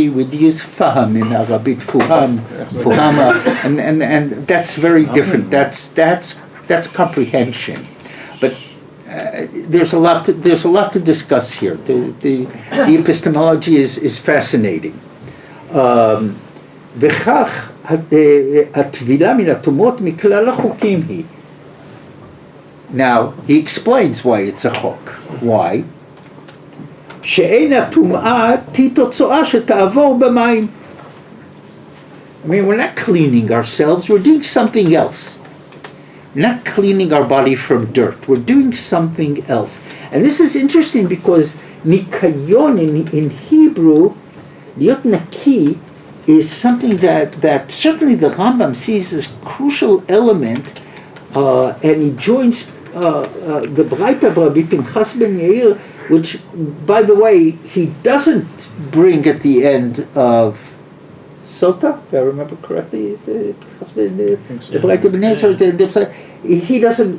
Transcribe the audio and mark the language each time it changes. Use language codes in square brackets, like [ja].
[en] He would use faham in Arabic, fuhama, and that's very different. That's comprehension, but. There's a lot to discuss here. The epistemology is fascinating. [he] וכך הטבילה מן הטומאות מכלל החוקים היא. [en] Now he explains why it's a chok. Why? [he] שאין הטומאה היא תוצאה שתעבור במים. [en] I mean, we're not cleaning ourselves, we're doing something else. We're not cleaning our body from dirt, we're doing something else. And this is interesting because nikayon in Hebrew, [he] להיות naki, [en] is something that certainly the Rambam sees as a crucial element, and he joins the Braita of Rabbi Pinchas ben Yair, which, by the way, he doesn't bring at the end of Sota, if I remember correctly, is the Braita ben Yair. He doesn't.